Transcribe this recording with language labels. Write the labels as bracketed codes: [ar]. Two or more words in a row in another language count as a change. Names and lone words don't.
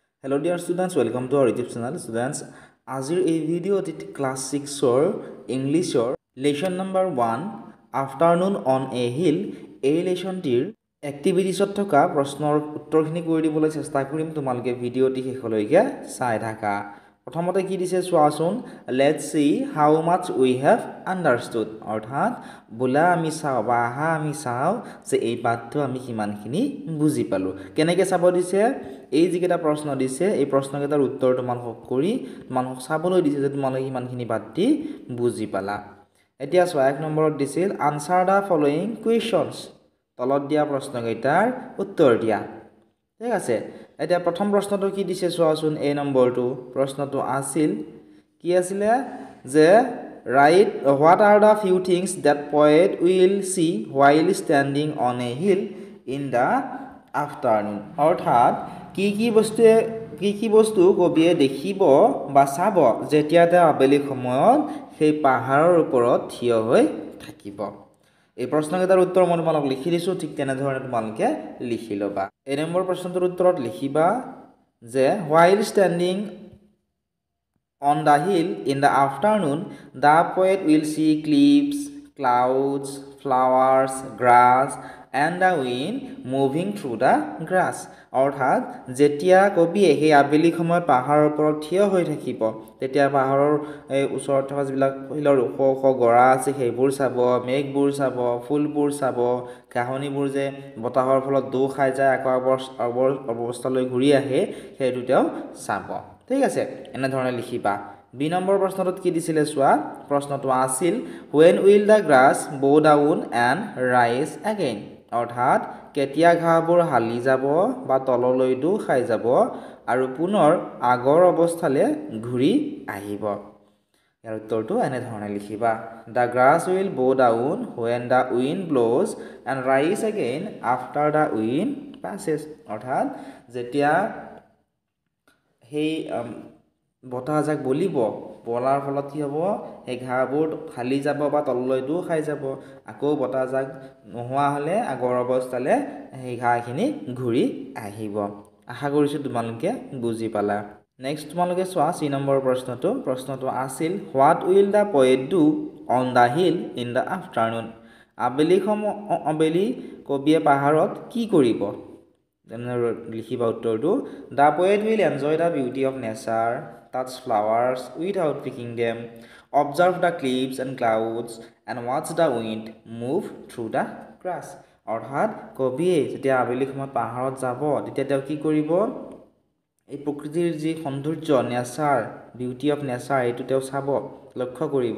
[en] Hello dear students, welcome to our YouTube channel. Students, [as] আজিৰ এই ভিডিঅ'টিত ক্লাছ 6ৰ ইংলিছৰ [en] lesson number [as] 1 আফটাৰনুন অন এ হিল এই লেসনটিৰ এক্টিভিটিছত থকা প্ৰশ্নৰ উত্তৰখিনি কৰি দিবলৈ চেষ্টা কৰিম। তোমালোকে ভিডিঅ'টি শেষলৈকে চাই থাকা। প্ৰথমতে কি দিছে চোৱাচোন, [en] let's see how much we have understood, [as] অৰ্থাৎ বোলা আমি চাওঁ বা আহা আমি চাওঁ যে এই পাঠটো আমি কিমানখিনি বুজি পালোঁ। কেনেকৈ চাব দিছে, এই যিকেইটা প্ৰশ্ন দিছে এই প্ৰশ্নকেইটাৰ উত্তৰ তোমালোকক কৰি তোমালোকক চাবলৈ দিছে যে তোমালোকে কিমানখিনি পাঠটি বুজি পালা। এতিয়া চোৱা, 1 নম্বৰত দিছিল [en] answer the following questions, [as] তলত দিয়া প্ৰশ্নকেইটাৰ উত্তৰ দিয়া। ঠিক আছে, এতিয়া প্ৰথম প্ৰশ্নটো কি দিছে চোৱাচোন, এই নম্বৰটো প্ৰশ্নটো আছিল কি আছিলে যে [en] write what are the few things that poet will see while standing on a hill in the afternoon, [as] অৰ্থাৎ কি বস্তু কবিয়ে দেখিব বা চাব যেতিয়া তেওঁ আবেলি সময়ত সেই পাহাৰৰ ওপৰত থিয় হৈ থাকিব। এই প্ৰশ্নকেইটাৰ উত্তৰ মই তোমালোক লিখি দিছোঁ, ঠিক তেনেধৰণে তোমালোকে লিখি ল'বা। এই নম্বৰ প্ৰশ্নটোৰ উত্তৰত লিখিবা যে [en] while standing on the hill in the afternoon the poet will see cliffs, clouds, flowers, grass and the wind moving through the grass, [as] অৰ্থাৎ যেতিয়া কবিয়ে সেই আবেলি সময়ত পাহাৰৰ ওপৰত থিয় হৈ থাকিব তেতিয়া পাহাৰৰ ওচৰত থকা যিবিলাক শিলৰ ওখ ওখ গৰা আছে সেইবোৰ চাব, মেঘবোৰ চাব, ফুলবোৰ চাব, ঘাঁহনিবোৰ যে বতাহৰ ফলত দৌ খাই যায় আকৌ অৱস্থালৈ ঘূৰি আহে সেইটো তেওঁ চাব। ঠিক আছে, এনেধৰণে লিখিবা। বি নম্বৰ প্ৰশ্নটোত কি দিছিলে চোৱা, প্ৰশ্নটো আছিল [en] when will the grass bow down and rise again, [as] অৰ্থাৎ কেতিয়া ঘাঁহবোৰ হালি যাব বা তললৈ দৌ খাই যাব আৰু পুনৰ আগৰ অৱস্থালৈ ঘূৰি আহিব। ইয়াৰ উত্তৰটো এনেধৰণে লিখিবা, [en] the grass will bow down when the wind blows and rise again after the wind passes, [as] অৰ্থাৎ যেতিয়া সেই বতাহজাক বলিব, বলাৰ ফলত কি হ'ব, সেই ঘাঁহবোৰ হালি যাব বা তললৈ দৌ খাই যাব, আকৌ বতাহজাক নোহোৱা হ'লে আগৰ অৱস্থালৈ সেই ঘাঁহখিনি ঘূৰি আহিব। আশা কৰিছোঁ তোমালোকে বুজি পালা। নেক্সট তোমালোকে চোৱা, 3 নম্বৰ প্ৰশ্নটো আছিল [en] what will the poet do on the hill in the afternoon, [as] আবেলি কবিয়ে পাহাৰত কি কৰিব। লিখিবা উত্তৰটো, [en] the poet will enjoy the beauty of nature, touch flowers without picking them, observe the cliffs and clouds and watch the wind move through the grass, [as] অৰ্থাৎ কবিয়ে যেতিয়া আবেলি সময়ত পাহাৰত যাব তেতিয়া তেওঁ কি কৰিব, এই প্ৰকৃতিৰ যি সৌন্দৰ্য নেচাৰ, [en] beauty of nature [as] এইটো তেওঁ চাব, লক্ষ্য কৰিব।